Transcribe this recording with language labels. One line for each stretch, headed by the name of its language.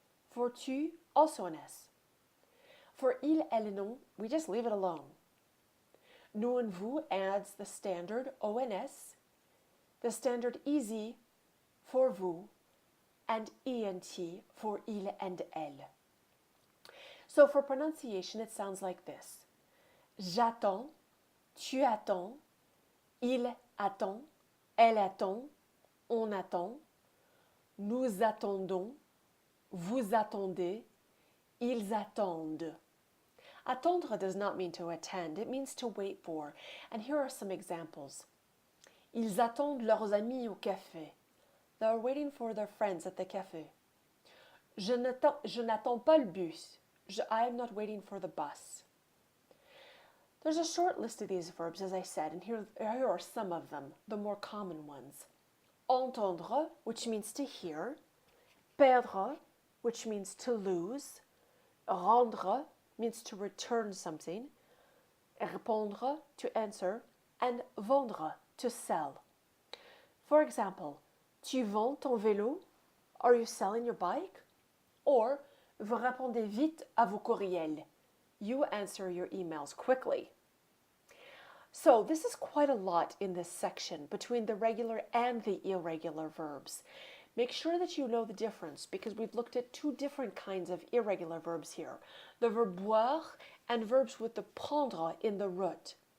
English: For tu, also an S. For il, elle, et non, we just leave it alone. Nous and vous adds the standard ONS, the standard easy for vous, and ENT for il and elle. So for pronunciation, it sounds like this.
French: J'attends, tu attends, il attend, elle attend, on attend, nous attendons, vous attendez, ils attendent.
English: Attendre does not mean to attend, it means to wait for. And here are some examples.
French: Ils attendent leurs amis au café.
English: They are waiting for their friends at the café.
French: Je n'attends pas le bus.
English: I am not waiting for the bus. There's a short list of these verbs, as I said, and here are some of them, the more common ones. Entendre, which means to hear. Perdre, which means to lose. Rendre means to return something. Répondre, to answer. And vendre, to sell. For example,
French: tu vends ton vélo?
English: Are you selling your bike?
French: Or, vous répondez vite à vos courriels.
English: You answer your emails quickly. So this is quite a lot in this section between the regular and the irregular verbs. Make sure that you know the difference because we've looked at 2 different kinds of irregular verbs here. The verb boire and verbs with the prendre in the root.